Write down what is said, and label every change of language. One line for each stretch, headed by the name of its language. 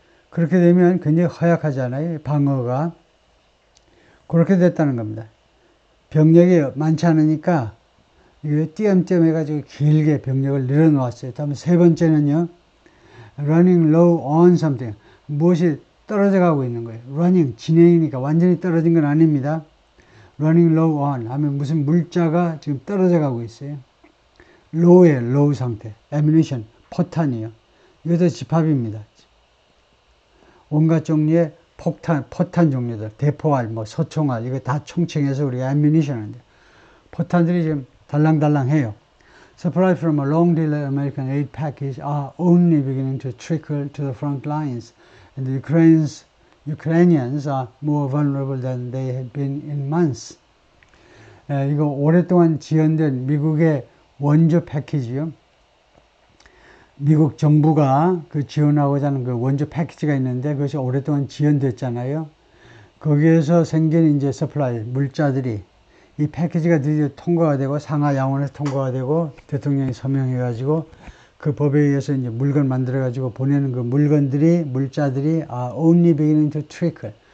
Korean: 그렇게 되면 굉장히 허약하잖아요. 방어가. 그렇게 됐다는 겁니다. 병력이 많지 않으니까 이게 띄엄띄엄 해가지고 길게 병력을 늘어놓았어요. 다음에 세 번째는요,
English: running low on something.
Korean: 무엇이 떨어져 가고 있는 거예요. running, 진행이니까 완전히 떨어진 건 아닙니다.
English: running low on
Korean: 하면 무슨 물자가 지금 떨어져 가고 있어요. low의 low 상태. ammunition, 포탄이요. 이것도 집합입니다. 온갖 종류의 포탄 종류들, 대포알, 소총알, 이거 다 총칭해서 우리가 ammunition 하는데, 포탄들이 지금 달랑달랑해요.
English: Supply from a long delayed American aid package are only beginning to trickle to the front lines, and the Ukrainians are more vulnerable than they had been in months.
Korean: 이거 오랫동안 지연된 미국의 원조 패키지요. 미국 정부가 그 지원하고자 하는 그 원조 패키지가 있는데, 그것이 오랫동안 지연됐잖아요. 거기에서 생긴 이제 서플라이, 물자들이, 이 패키지가 드디어 통과가 되고, 상하 양원에서 통과가 되고, 대통령이 서명해가지고, 그 법에 의해서 이제 물건 만들어가지고 보내는 그 물자들이
English: are only beginning to trickle.